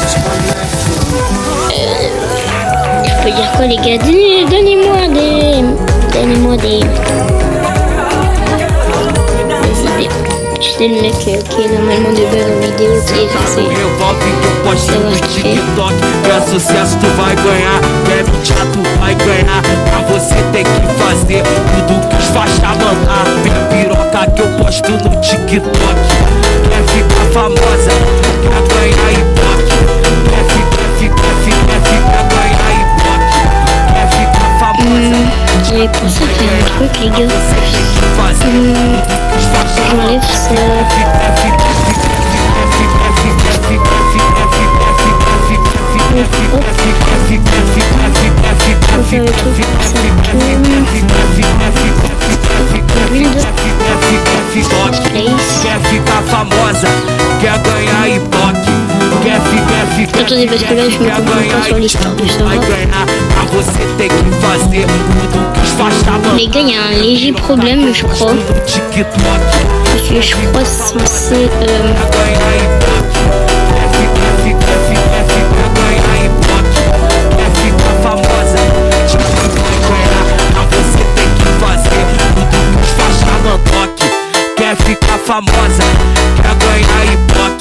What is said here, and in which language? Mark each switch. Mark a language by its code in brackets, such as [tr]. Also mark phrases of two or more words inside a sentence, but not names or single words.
[fr] Je peux dire quoi, les gars? Donnez-moi des idées. Tu sais, le mec qui est normalement de base en vidéo, qui est censé savoir ce qu'il fait. [pt] É sucesso, tu vai ganhar. Quer mentir, tu vai ganhar. Pra você tem que fazer tudo que os faixa mandar. Tem piroca que eu posto no TikTok. Quer ficar famosa, quer ganhar ibope. Quer ganhar ibope. Quer ficar famosa. [fr] J'avais pensé à faire un truc, les gars. J'enlève ça. Faut faire le truc pour que ça tourne. [pt] Quer ficar famosa, quer ganhar ibope. [fr] Attendez, parce que là, je me comprends pas sur l'histoire du serveur. Les gars, il y a un léger problème, je crois. Parce que je crois censé... [pt] Quer ficar famosa, quer ganhar ibope.